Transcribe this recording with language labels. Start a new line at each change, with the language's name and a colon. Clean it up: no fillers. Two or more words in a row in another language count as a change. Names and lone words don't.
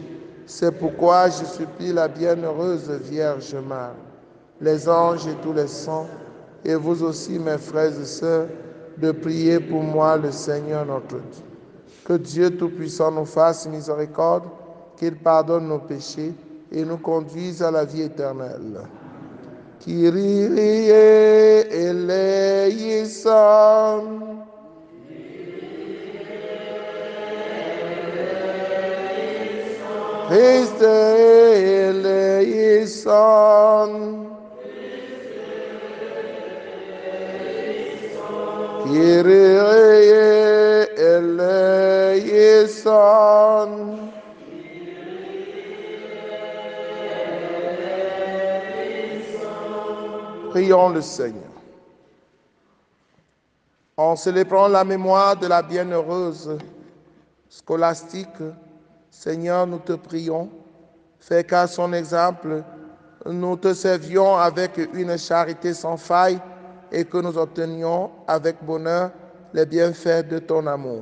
French: C'est pourquoi je supplie la bienheureuse Vierge Marie, les anges et tous les saints, et vous aussi, mes frères et sœurs, de prier pour moi, le Seigneur notre Dieu. Que Dieu Tout-Puissant nous fasse miséricorde, qu'il pardonne nos péchés et nous conduise à la vie éternelle.
Greek: Kyrie eleison. Christe eleison. Kyrie eleison.
French: Prions le Seigneur. En célébrant la mémoire de la bienheureuse scolastique, Seigneur, nous te prions, fais qu'à son exemple, nous te servions avec une charité sans faille et que nous obtenions avec bonheur les bienfaits de ton amour.